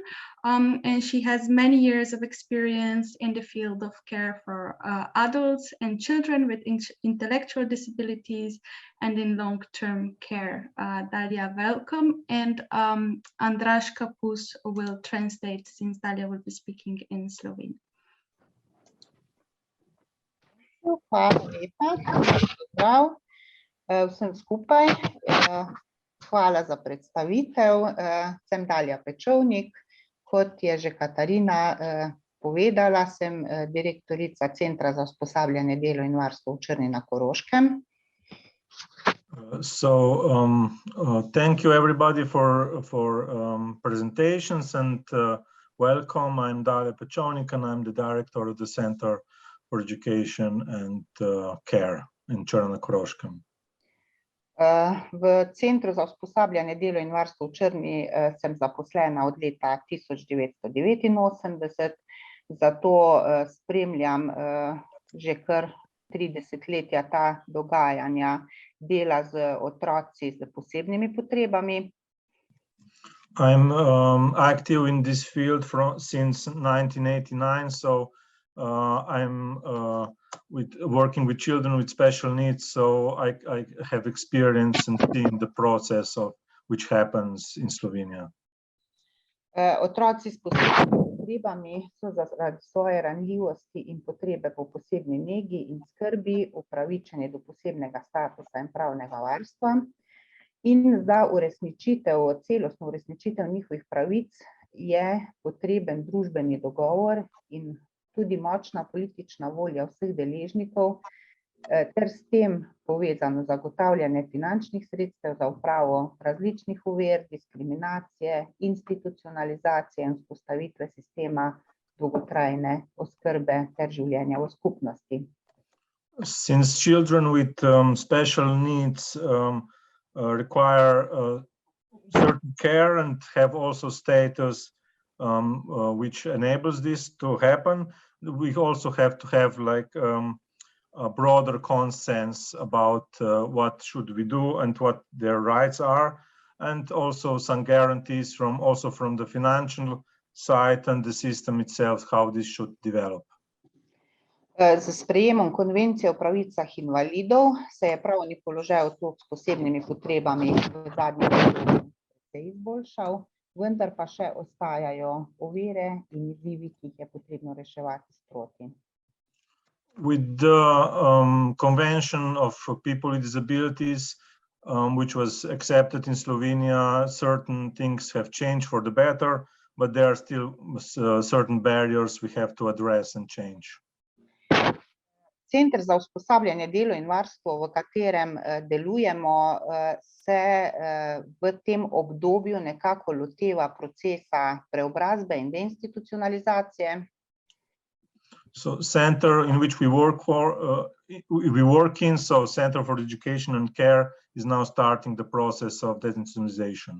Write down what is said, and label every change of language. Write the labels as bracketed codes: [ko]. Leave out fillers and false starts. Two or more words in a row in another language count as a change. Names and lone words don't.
[en] And she has many years of experience in the field of care for adults and children with intellectual disabilities and in long-term care. Dalja, welcome. And Andraž Kapus will translate, since Dalja will be speaking in Slovene. [sl] Hvala lepa, pozdrav vsem skupaj. Hvala za predstavitev. Sem Dalja Pečovnik. Kot je že Katarina povedala, sem direktorica Centra za usposabljanje, delo in varstvo v Črni na Koroškem. [en] Thank you everybody for presentations and welcome. I'm Dalja Pečovnik and I'm the director of the Center for Education and Care in Črna na Koroškem. [sl] V Centru za usposabljanje, delo in varstvo v Črni sem zaposlena od leta 1989, zato spremljam že kar 3 desetletja ta dogajanja dela z otroci s posebnimi potrebami. [en] I'm active in this field since 1989, so I'm working with children with special needs, so I have experience in seeing the process of which happens in Slovenia. [sl] Otroci s posebnimi potrebami so zaradi svoje ranljivosti in potrebe po posebni negi in skrbi upravičeni do posebnega statusa in pravnega varstva. In za celostno uresničitev njihovih pravic je potreben družbeni dogovor in tudi močna politična volja vseh deležnikov, ter s tem povezano zagotavljanje finančnih sredstev za odpravo različnih ovir, diskriminacije, institucionalizacije in vzpostavitve sistema dolgotrajne oskrbe ter življenja v skupnosti. [en] Since children with special needs require certain care and have also status which enables this to happen, we also have to have like a broader consensus about what should we do and what their rights are, and also some guarantees from the financial side and the system itself, how this should develop. [sl] Z sprejemom konvencije o pravicah invalidov se je pravni položaj otrok s posebnimi potrebami v zadnjih letih precej izboljšal, vendar pa še ostajajo ovire in izzivi, ki jih je potrebno reševati sproti. [en] With the Convention of People with Disabilities, which was accepted in Slovenia, certain things have changed for the better, but there are still certain barriers we have to address and change. [sl] Center za usposabljanje, delo in varstvo, v katerem delujemo, se v tem obdobju nekako loteva procesa preobrazbe in deinstitucionalizacije. [en] So center in which we work in, so Center for Education and Care is now starting the process of dezinstitucionalization.